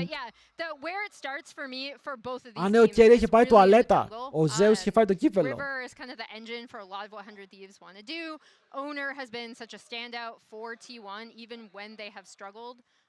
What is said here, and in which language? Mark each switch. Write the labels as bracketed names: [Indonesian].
[English] But yeah, where it starts for me for both of these. [Greek] Α, ναι, ο Κέρια είχε πάει τουαλέτα. Ο Zeus είχε φάει το κύπελο. [English] River is kind of the engine for a lot of what 100 Thieves want to do. Owner has been such a standout for T1 even when they have struggled.